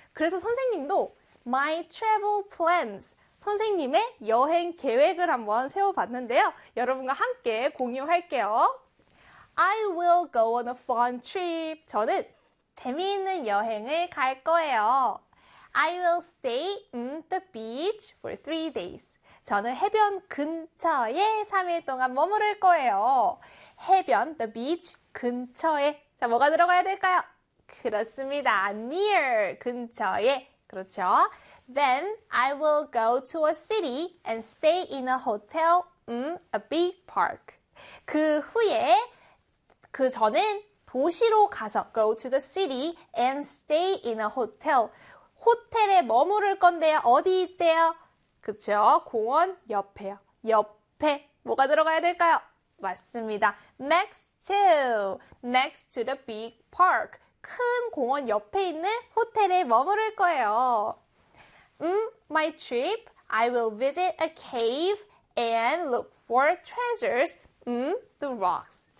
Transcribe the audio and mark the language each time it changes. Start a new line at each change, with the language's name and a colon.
Korean: 그래서 선생님도
English: My travel plans.
Korean: 선생님의 여행 계획을 한번 세워봤는데요. 여러분과 함께 공유할게요.
English: I will go on a fun trip.
Korean: 저는 재미있는 여행을 갈 거예요.
English: I will stay on the beach for 3 days.
Korean: 저는 해변 근처에 3일 동안 머무를 거예요. 해변,
English: the beach
Korean: 근처에. 자, 뭐가 들어가야 될까요? 그렇습니다. near, 근처에. 그렇죠.
English: Then I will go to a city and stay in a hotel in a big park.
Korean: 그 후에, 그 전엔 도시로 가서
English: go to the city and stay in a hotel.
Korean: 호텔에 머무를 건데요. 어디 있대요? 그렇죠. 공원 옆에요. 옆에. 뭐가 들어가야 될까요? 맞습니다.
English: Next to the big park.
Korean: 큰 공원 옆에 있는 호텔에 머무를 거예요.
English: My trip, I will visit a cave and look for treasures in the rocks.